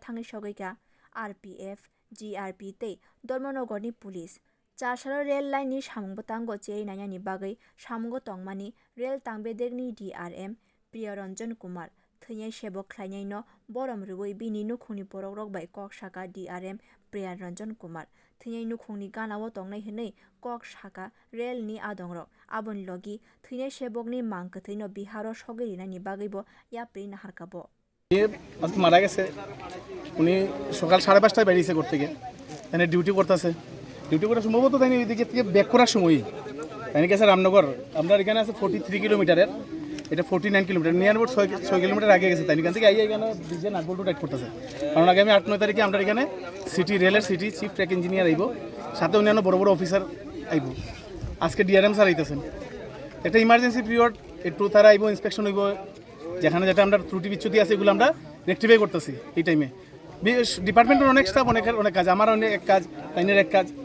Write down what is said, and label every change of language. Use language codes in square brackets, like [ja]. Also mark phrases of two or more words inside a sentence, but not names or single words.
[trp] thangi sogoika RPF GRP tei Dormonogo ni police Chasalo rail line ni samungbo tango cheri nainani bagui samungo tongmani rail tangbedek ni DRM Priyaranjan Kumar thwini sebok khlainai no borom rwui bini nukhungni borokrok bai kok saka DRM Priyaranjan Kumar thwini nukhungni ganao tongnai hwnwi kok saka rail ni adongrok aboni logi thwini sebok ni mangkwthwi no Biharo sogiri nani bagui bo yapri naharkabo [bn] মারা গেছে উনি সকাল 5:30টায় বেরিয়েছে ঘর থেকে এখানে ডিউটি করতেছে ডিউটি করার সম্ভবত তাই এদিকে থেকে ব্যাক করার সময়ই তাই গেছে রামনগর আমরা এখানে আছে 43 কিলোমিটারের এটা 49 কিলোমিটার [en] near about [bn] 6 কিলোমিটার আগে গেছে তাই এখান থেকে এখানে ডিজে নাটবল্টু টাইট করতেছে কারণ আগামী 8-9 তারিখে আমরা এখানে সিটি রেলের সিটি [en] chief track engineer [bn] আইব সাথে অন্যান্য বড় বড় অফিসার আইব আজকে [en] DRM sir [bn] আইতেছেন একটা [en] emergency period [bn] একটু তারা আইব ইন্সপেকশন হইব যেখানে যেটা আমরা ত্রুটি বিচ্যুতি আছে এগুলো আমরা রেকটিফাই করতেছি এই টাইমে ডিপার্টমেন্টের অনেক স্টাফ অনেক কাজ আমার অনেক এক কাজ তাইনের এক কাজ